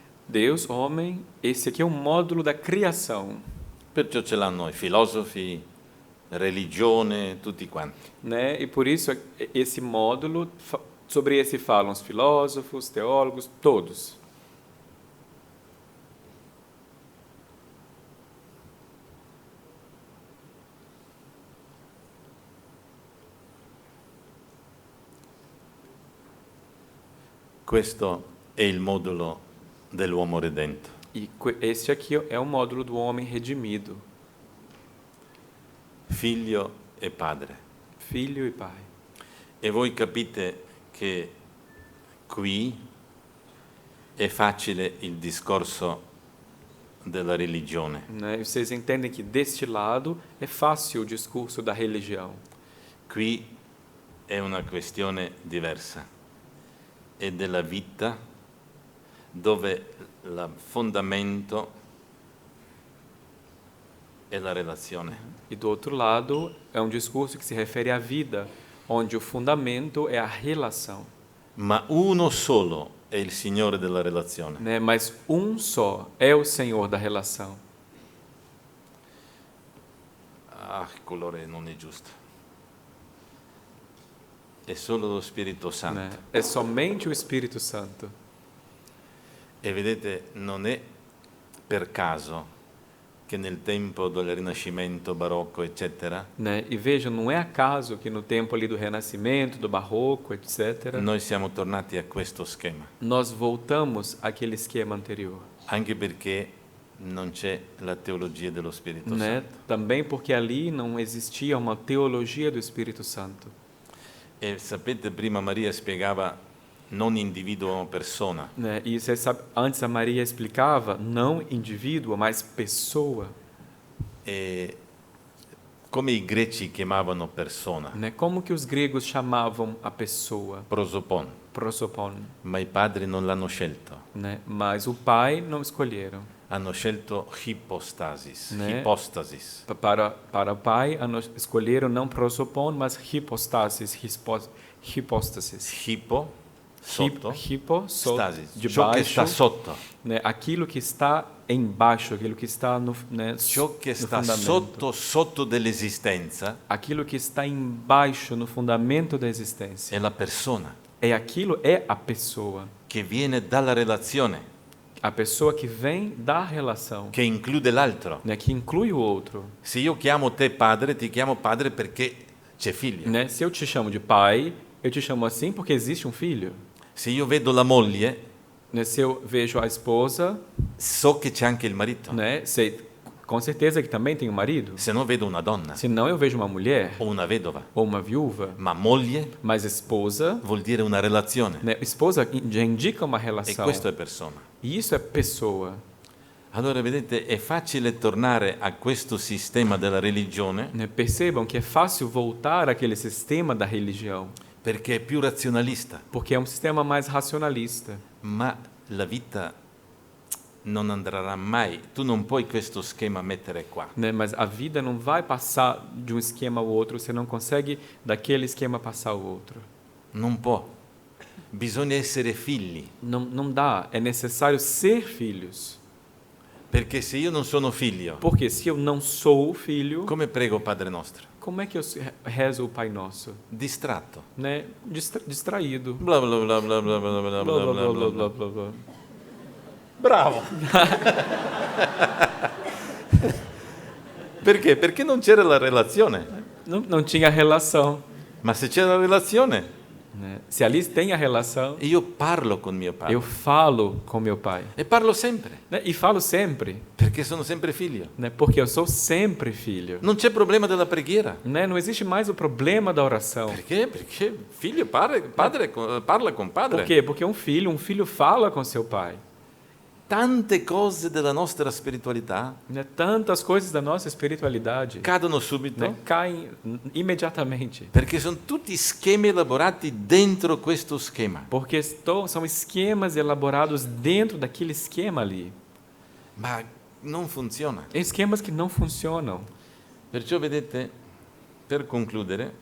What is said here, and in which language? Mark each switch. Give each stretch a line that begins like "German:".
Portuguese: Deus, homem, esse aqui é o módulo da criação.
Italian: Perciò ce l'hanno i filosofi, religione, tutti quanti.
Portuguese: Né? E por isso esse módulo, sobre esse falam os filósofos, teólogos, todos.
Italian: Questo è il modulo dell'uomo redento.
Portuguese: E este aqui é o módulo do homem redimido,
Italian: Figlio e padre.
Portuguese: filho e pai.
Italian: E voi capite che qui è facile il discorso della religione.
Portuguese: Né? E vocês entendem que deste lado é fácil o discurso da religião.
Italian: Qui è una questione diversa. È della vita dove il fondamento è la relazione.
Portuguese: E do outro lado é um discurso que se refere à vida, onde o fundamento é a relação.
Italian: Ma uno solo è il Signore della relazione.
Portuguese: Né? Mas um só é o Senhor da relação.
Italian: Ah, il colore non è giusto. È solo lo Spirito Santo.
Portuguese: Né? É somente o Espírito Santo.
Italian: E vedete, non è per caso che nel tempo del Rinascimento, Barocco, eccetera,
Portuguese: Né? E vejam, não é acaso que no tempo ali do Renascimento, do Barroco, etc.,
Italian: noi siamo tornati a questo schema,
Portuguese: nós voltamos àquele esquema anterior.
Italian: anche perché non c'è la teologia dello Spirito
Portuguese: Né?
Italian: Santo.
Portuguese: Também porque ali não existia uma teologia do Espírito Santo.
Italian: E sapete, prima Maria spiegava non individuo ma persona.
Portuguese: Né? E você sabe, antes a Maria explicava, não indivíduo, mas pessoa.
Italian: E come i greci chiamavano persona,
Portuguese: Né? Como que os gregos chamavam a pessoa?
Italian: prosopon,
Portuguese: Prosopon.
Italian: ma i padri non l'hanno scelto,
Portuguese: Né? Mas o pai não escolheram.
Italian: hanno scelto hypostasis,
Portuguese: Né? hypostasis. Para o pai, escolheram não prosopon, mas hipostasis, hipóstasis.
Italian: Hypo, sotto,
Portuguese: Hipo,
Italian: stasis,
Portuguese: de
Italian: ciò che sta
Portuguese: baixo,
Italian: sotto.
Portuguese: né? Aquilo que está embaixo, aquilo que está no, né,
Italian: Ciò che
Portuguese: no
Italian: sta
Portuguese: fundamento.
Italian: sotto dell'esistenza
Portuguese: Aquilo que está embaixo, no fundamento da existência.
Italian: è la persona
Portuguese: É aquilo, é a pessoa.
Italian: che viene dalla relazione,
Portuguese: A pessoa que vem da relação,
Italian: che include l'altro.
Portuguese: né? Que inclui o outro.
Italian: Se io chiamo te padre, ti chiamo padre perché c'è figlio.
Portuguese: Né? Se eu te chamo de pai, eu te chamo assim porque existe um filho.
Italian: Se io vedo la moglie,
Portuguese: Né? Se eu vejo a esposa,
Italian: so che c'è anche il marito.
Portuguese: né? Sei com certeza que também tem um marido.
Italian: Se no vedo una donna
Portuguese: Se não, eu vejo uma mulher
Italian: o una vedova.
Portuguese: ou uma viúva.
Italian: Ma moglie
Portuguese: Mas esposa,
Italian: vuol dire una relazione.
Portuguese: né? Esposa já indica uma
Italian: E
Portuguese: relação.
Italian: questo è persona.
Portuguese: E isso é pessoa.
Italian: Allora, vedete, è facile tornare a questo sistema della religione
Portuguese: Né? Percebam que é fácil voltar àquele sistema da religião,
Italian: perché è più razionalista.
Portuguese: porque é um sistema mais racionalista.
Italian: Ma la vita non andrà mai, tu non puoi questo schema mettere qua.
Portuguese: Né? Mas a vida não vai passar de um esquema ao outro, você não consegue daquele esquema passar ao outro.
Italian: Non può. Bisogna essere figli,
Portuguese: Não dá, é necessário ser filhos.
Italian: perché se io non sono figlio,
Portuguese: Porque se eu não sou filho,
Italian: come prego o Padre nostro?
Portuguese: como é que eu rezo o Pai Nosso?
Italian: Distratto.
Portuguese: Né? Distraído. Bla bla bla bla bla bla bla Blá, blá, bla bla bla. blá, blá.
Italian: Bravo! Perché? Perché non c'era la relazione.
Portuguese: Não tinha relação.
Italian: Ma se c'è la relazione,
Portuguese: Né? Se ali tem a relação,
Italian: io parlo con mio padre.
Portuguese: eu falo com meu pai.
Italian: E parlo sempre,
Portuguese: Né? E falo sempre,
Italian: perché sono sempre figlio.
Portuguese: né? Porque eu sou sempre filho.
Italian: Non c'è problema della preghiera.
Portuguese: Né? Não existe mais o problema da oração.
Italian: Perché? Perché figlio parla con padre.
Portuguese: Por quê? Porque um filho fala com seu pai.
Italian: Tante cose della nostra spiritualità
Portuguese: Né? Tantas coisas da nossa espiritualidade,
Italian: cadono subito,
Portuguese: né? Caem imediatamente.
Italian: perché sono tutti schemi elaborati dentro questo schema.
Portuguese: Porque são esquemas elaborados dentro daquele esquema ali.
Italian: Ma non funziona.
Portuguese: Esquemas que não funcionam.
Italian: Perciò vedete, per concludere,